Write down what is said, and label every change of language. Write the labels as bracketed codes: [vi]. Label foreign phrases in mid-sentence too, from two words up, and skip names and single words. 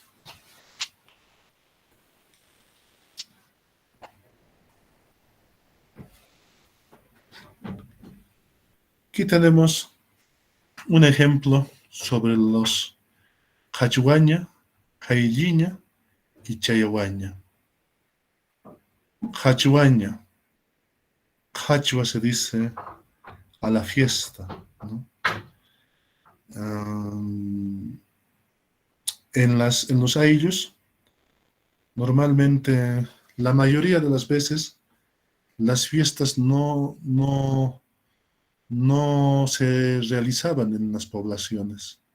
[es] Aquí tenemos un ejemplo sobre los Hachuaña, Jailliña y Chayahuaña. Hachuaña. Hachua se dice a la fiesta, ¿no? Um, en los ayllos, normalmente, la mayoría de las veces, las fiestas no se realizaban en las poblaciones.